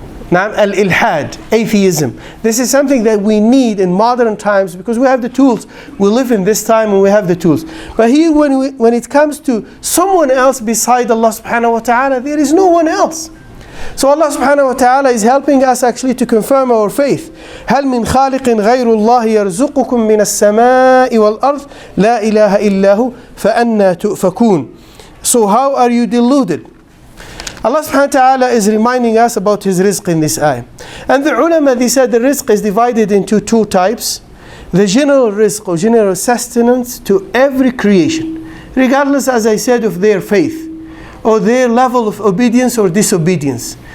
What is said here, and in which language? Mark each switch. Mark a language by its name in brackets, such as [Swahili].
[English] Now, al-ilhad, atheism. This is something that we need in modern times because we have the tools. We live in this time and we have the tools. But here, when it comes to someone else beside Allah subhanahu wa ta'ala, there is no one else. So Allah subhanahu wa ta'ala is helping us actually to confirm our faith. [Arabic] هل من خالق غير الله يرزقكم من السماء والأرض لا إله إلا هو فأنا تؤفكون. [English] So how are you deluded? Allah subhanahu wa ta'ala is reminding us about his rizq in this ayah. And the ulama, they said the rizq is divided into 2 types. The general rizq or general sustenance to every creation, regardless, as I said, of their faith or their level of obedience or disobedience.